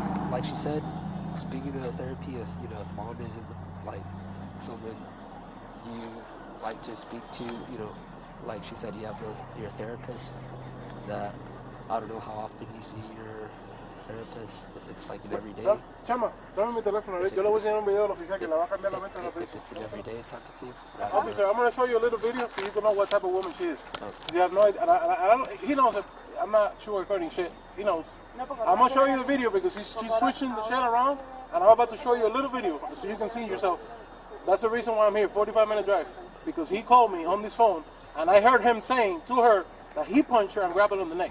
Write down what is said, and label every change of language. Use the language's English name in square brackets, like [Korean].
[English] Like she said, speaking of therapy, if mom isn't like someone you like to speak to, like she said, you have your therapist. That I don't know how often you see your therapist, if it's like an everyday. [Spanish] Chama, dame mi teléfono. Yo le voy a enseñar un video al oficial que le va a cambiar la mente rapidito. [English] If it's an everyday type of thing. Officer, I'm going to show you a little video so you can know what type of woman she is. You have no idea. And I don't, he knows that I'm not sugarcoating shit. He knows. I'm going to show you the video because she's switching the shit around, and I'm about to show you a little video so you can see yourself. That's the reason why I'm here, 45-minute drive. Because he called me on this phone, and I heard him saying to her that he punched her and grabbed her on the neck.